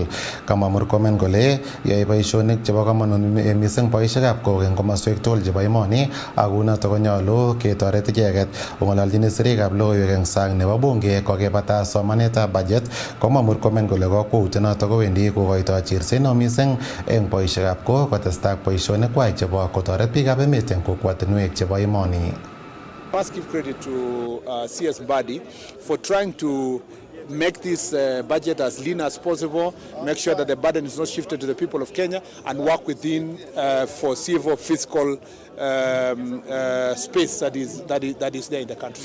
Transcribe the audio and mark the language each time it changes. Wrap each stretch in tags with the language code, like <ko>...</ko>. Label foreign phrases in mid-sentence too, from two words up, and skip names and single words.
<kln>Kamwa Murkomen kole yoe boisionik chebo komonut mising boisiekab kok eng komoswek tugul chebo emoni ak kunotok konyolu ketoret icheket. Kong'ololjin sirikab logoiwek eng sang nebo bunge kokebata somanetab bajet, komwa Murkomen kole kokwoutiet notok kowendi kokoitoi chirset neo mising eng boisiekab kok kotestai boisionikwai chebo kotoret biikab emet eng kokwatinwek chebo emoni.</kln> <en>Must give credit to CS Badi for trying to make this budget as lean as possible, make sure that the burden is not shifted to the people of Kenya, and work within foreseeable fiscal space that is there in the country.</en>